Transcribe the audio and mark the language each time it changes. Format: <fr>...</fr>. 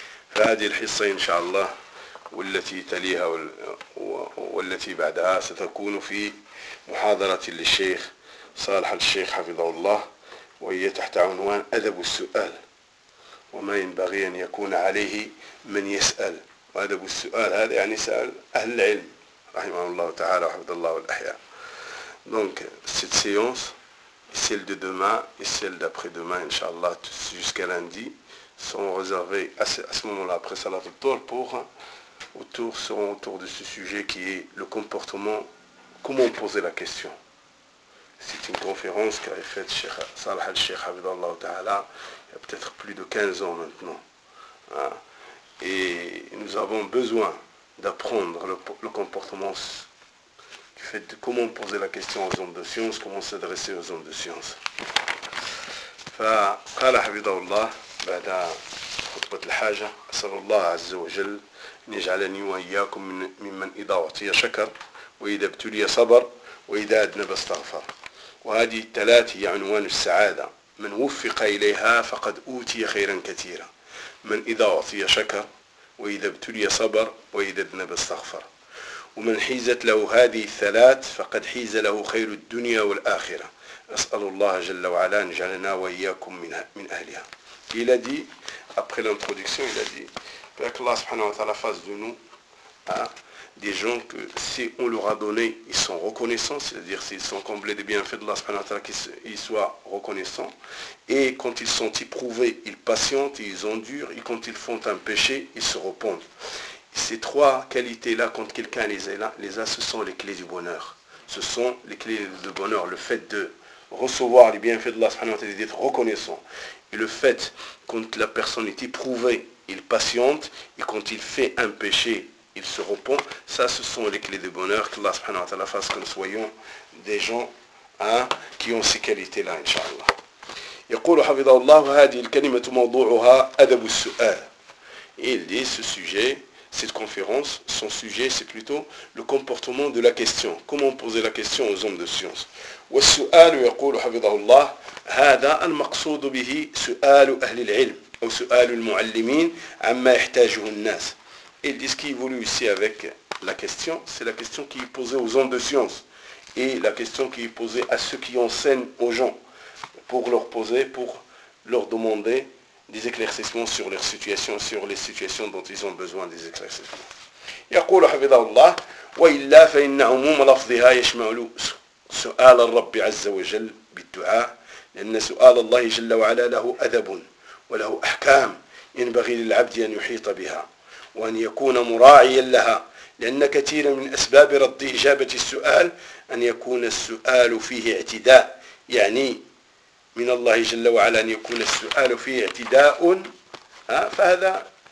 <ar>فهذه الحصة إن شاء الله والتي تليها والتي بعدها ستكون في محاضرة للشيخ صالح الشيخ حفظه الله، وهي تحت عنوان أدب السؤال وما ينبغي أن يكون عليه من يسأل. وأدب السؤال هذا يعني سأل أهل العلم رحمه الله تعالى وحفظ الله والأحياء.</ar> <fr>Donc cette séance et celle de demain et celle d'après-demain, inshallah, jusqu'à lundi, sont réservées à ce moment-là, après Salat al-Dhuhr, seront autour de ce sujet qui est le comportement, comment poser la question. C'est une conférence qu'avait faite Cheikh Salah al-Sheikh Hafidhahullah Ta'ala il y a peut-être plus de 15 ans maintenant. Et nous avons besoin d'apprendre le comportement du fait de comment poser la question aux hommes de science, comment s'adresser aux hommes de science.</fr> <ar>فقال حفظه الله بعد خطبة الحاجة أسأل الله عز وجل أن يجعلني وإياكم ممن إذا أعطي شكر وإذا ابتلي صبر وإذا أذنب استغفر. وهذه الثلاث هي عنوان السعادة، من وفق إليها فقد أوتي خيرا كثيرا، من إذا أعطي شكر وإذا ابتلي صبر وإذا أذنب استغفر، ومن حيزت له هذه الثلاث فقد حيز له خير الدنيا والآخرة. أسأل الله جل وعلا أن يجعلنا وإياكم من أهلها.</ar> <fr>Il a dit, après l'introduction, il a dit que Allah subhanahu wa ta'ala fasse de nous des gens que si on leur a donné, ils sont reconnaissants, c'est-à-dire s'ils sont comblés des bienfaits d'Allah subhanahu wa ta'ala, qu'ils soient reconnaissants. Et quand ils sont éprouvés, ils patientent, ils endurent. Et quand ils font un péché, ils se repentent. Ces trois qualités-là, quand quelqu'un les a, ce sont les clés du bonheur. Ce sont les clés du bonheur. Le fait de recevoir les bienfaits d'Allah subhanahu wa ta'ala et d'être reconnaissant. Et le fait, quand la personne est éprouvée, il patiente. Et quand il fait un péché, il se repent. Ça, ce sont les clés du bonheur. Que Allah subhanahu wa ta'ala fasse que nous soyons des gens qui ont ces qualités-là, inshallah.</fr> <ar>يقول حفظه الله هذه الكلمة موضوعها أدب السؤال.</ar> <fr>Il dit ce sujet, cette conférence, son sujet c'est plutôt le comportement de la question. Comment poser la question aux hommes de science.</fr> <ar>والسؤال يقول حفظه الله هذا المقصود به سؤال أهل العلم أو سؤال المعلمين عما يحتاجه الناس.</ar> <fr>Il dit ce qui est voulu ici avec la question, c'est la question qui est posée aux hommes de science et la question qui est posée à ceux qui enseignent aux gens. Pour leur poser, pour leur demander des éclaircissements sur leur situation, sur les situations dont ils ont besoin des éclaircissements.</fr> <ar>يقول حفظه الله وإلا فإن عموم لفظها يشمل سؤال الرب عز وجل بالدعاء، لأن سؤال الله جل وعلا له أدب وله أحكام ينبغي للعبد أن يحيط بها وأن يكون مراعيا لها، لأن كثيرا من أسباب رد إجابة السؤال أن يكون السؤال فيه اعتداء، يعني من الله جل وعلا أن يكون السؤال فيه اعتداء، فهذا</ar>